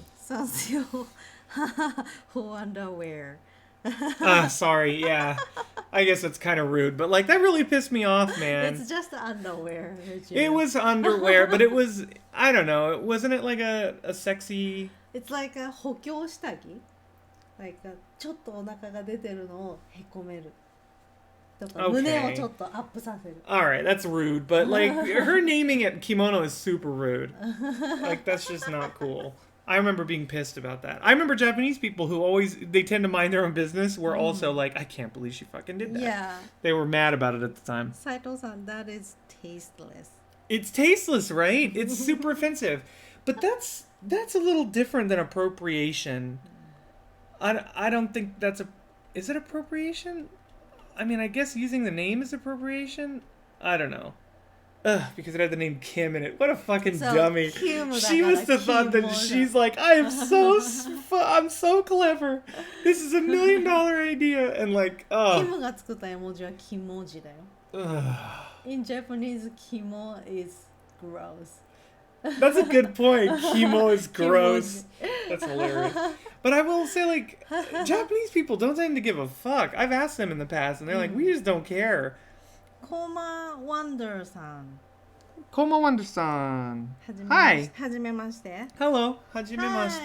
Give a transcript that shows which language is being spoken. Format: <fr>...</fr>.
<en>Sansio, who underwear. Sorry, yeah. I guess that's kind of rude, but like that really pissed me off, man. It's just underwear. It was underwear, but it was, I don't know, wasn't it like a sexy... It's like a</en> <ja>補強下着 like ちょっとお腹が出てるのをへこめるとか、胸をちょっとアップさせる。</ja> <en>Alright, that's rude, but like her naming it kimono is super rude. Like that's just not cool. I remember being pissed about that. I remember Japanese people who they tend to mind their own business were also like, I can't believe she fucking did that. Yeah. They were mad about it at the time. Saito-san, that is tasteless. It's tasteless, right? It's super offensive. But that's a little different than appropriation. I don't think that's is it appropriation? I mean, I guess using the name is appropriation? I don't know. Because it had the name Kim in it. What a fucking dummy. She must have thought that she's like, I'm so clever. This is $1 million idea. And like,</en> <ja>Kim が作った絵文字はキモジだよ。</ja> <en>In Japanese, kimo is gross. That's a good point. Chemo is gross. That's hilarious. But I will say, like, Japanese people don't tend to give a fuck. I've asked them in the past, and they're like, we just don't care. Koma Wonder-san. Koma Wonder-san. Hi. Hi.</en> <ja>はじめまして.</ja> <en>Hello. Hajimemashite.</en>